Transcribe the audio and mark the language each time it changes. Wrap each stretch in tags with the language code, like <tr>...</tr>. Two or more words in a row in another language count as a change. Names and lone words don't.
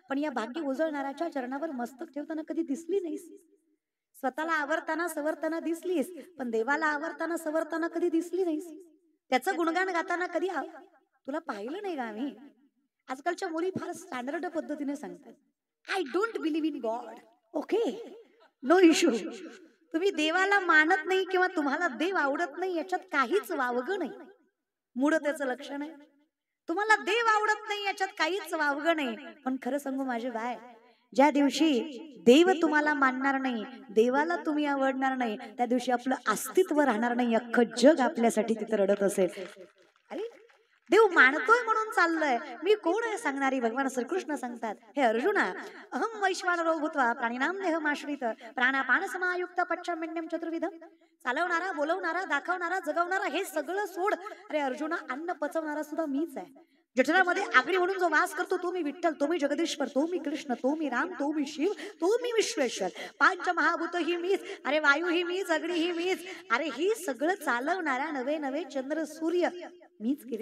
<mr>पण या भाग्य उजळणाऱ्याच्या चरणावर मस्तक ठेवताना कधी दिसली नाहीस. स्वतःला आवरताना सवरताना दिसलीस, पण देवाला आवरताना सवरताना कधी दिसली नाहीस. त्याचं गुणगान गाताना कधी तुला पाहिलं नाही का आम्ही? आजकालच्या मुली फार स्टँडर्ड पद्धतीने सांगतात,</mr> <en>I don't believe in God. OK, no issue.</en> <mr>तुम्ही देवाला मानत नाही किंवा तुम्हाला देव आवडत नाही याच्यात काहीच वावगं नाही. मूळ त्याचं लक्षण आहे. तुम्हाला देव आवडत नाही याच्यात काहीच वावगं नाही. पण खरं सांगू माझे बाय, ज्या दिवशी देव तुम्हाला मानणार नाही, देवाला तुम्ही आवडणार नाही, त्या दिवशी आपलं अस्तित्व राहणार नाही. अख्खं जग आपल्यासाठी तिथे रडत असेल. अरे देव मानतोय म्हणून चाललंय, मी कोण आहे सांगणारी. भगवान श्रीकृष्ण सांगतात, हे अर्जुना,</mr> <sa>अहम वैश्वानरो भूत्वा प्राणिनाम देहमाश्रित प्राणापान समायुक्त पच्चमेण्यम चतुर्विधम.</sa> <mr>चालवणारा, बोलवणारा, दाखवणारा, जगवणारा हे सगळं सोड. अरे अर्जुना, अन्न पचवणारा सुद्धा मीच आहे. जठरामध्ये आगरी म्हणून जो वास करतो तो मी विठ्ठल, तो मी जगदीश्वर, तो मी कृष्ण, तो मी राम, तो मी शिव, तो मी विश्वेश्वर. पंच महाभूत ही मीच. अरे वायू ही मीच, अग्नी ही मीच. अरे ही सगळं चालवणारा नवे नवे चंद्र सूर्य मीच केले.</mr>